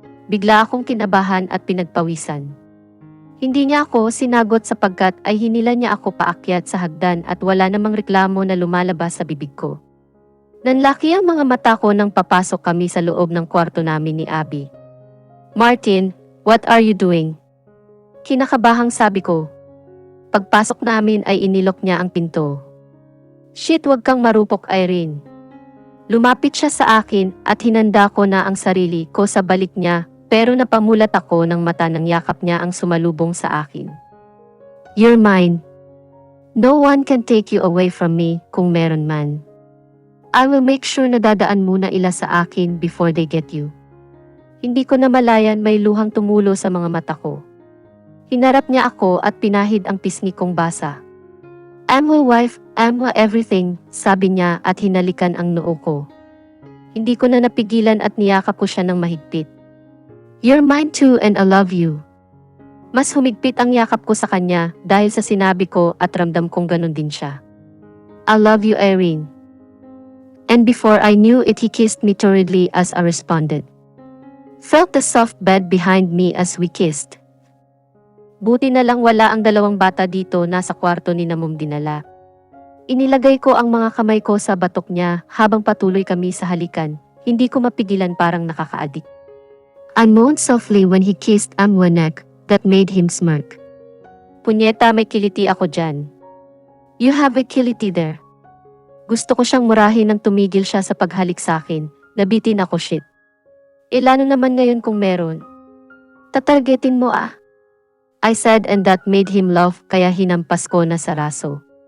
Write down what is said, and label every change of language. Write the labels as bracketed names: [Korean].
[Filipino] Bigla akong kinabahan at pinagpawisan. Hindi niya ako sinagot sapagkat ay hinila niya ako paakyat sa hagdan at wala namang reklamo na lumalabas sa bibig ko. Nanlaki ang mga mata ko nang papasok kami sa loob ng kwarto namin ni Abby. [English] Martin, what are you doing? [Filipino] Kinakabahang sabi ko. Pagpasok namin ay inilok niya ang pinto. Shit, wag kang marupok, Irene. Lumapit siya sa akin at hinanda ko na ang sarili ko sa balik niya pero napamulat ako ng mata ng yakap niya ang sumalubong sa akin. [English] You're mine. No one can take you away from me [Filipino] kung meron man. [English] I will make sure [Filipino] na dadaan muna ila sa akin [English] before they get you. [Filipino] Hindi ko namalayan may luhang tumulo sa mga mata ko. Hinarap niya ako at pinahid ang pisngi kong basa. [English] I'm your wife, I'm your everything, [Filipino] sabi niya at hinalikan ang noo ko. Hindi ko na napigilan at niyakap ko siya ng mahigpit. [English] You're mine too and I love you. [Filipino] Mas humigpit ang yakap ko sa kanya dahil sa sinabi ko at ramdam kong ganun din siya. [English] I love you, Irene. And before I knew it, he kissed me torridly as I responded. Felt the soft bed behind me as we kissed. [Filipino] Buti na lang wala ang dalawang bata dito, nasa kwarto ni Namum dinala. Inilagay ko ang mga kamay ko sa batok niya habang patuloy kami sa halikan. Hindi ko mapigilan, parang nakakaadik. [English] I moaned softly when he kissed my neck that made him smirk. [Filipino] Punyeta, may kiliti ako dyan. [English] You have a kiliti there. [Filipino] Gusto ko siyang murahin nang tumigil siya sa paghalik sa akin. Nabitin ako, shit. Ilano naman ngayon kung meron? Tatargetin mo ah. [English] I said and that made him laugh [Filipino] kaya hinampas ko na sa raso.